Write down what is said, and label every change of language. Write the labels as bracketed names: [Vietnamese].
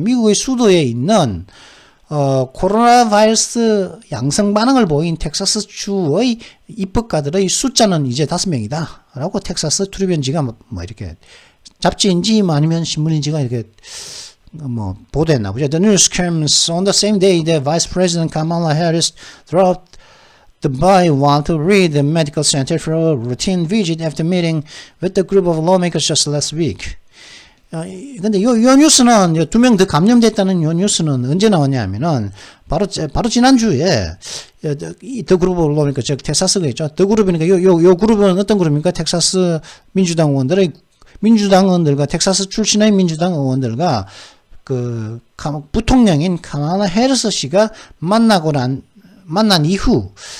[Korean] 미국의 수도에 있는 코로나 바이러스 양성 반응을 보인 텍사스 주의 입법가들의 숫자는 이제 5명이다. 라고 텍사스 트리뷴지가 뭐 이렇게 잡지인지 아니면 신문인지가 이렇게 뭐 보도했나 보죠. [English] The news comes on the same day that Vice President Kamala Harris dropped by Walter Reed Medical Center for a routine visit after meeting with the group of lawmakers just last week. [Korean] 근데 요 뉴스는 2명 더 감염됐다는 요 뉴스는 언제 나왔냐면은 바로 지난주에 더 그룹 올라오니까 즉 텍사스가 있죠. 더 그룹이니까 요 그룹은 어떤 그룹입니까? 텍사스 민주당 의원들과 텍사스 출신의 민주당 의원들과 그 부통령인 카말라 해리스 씨가 만난 이후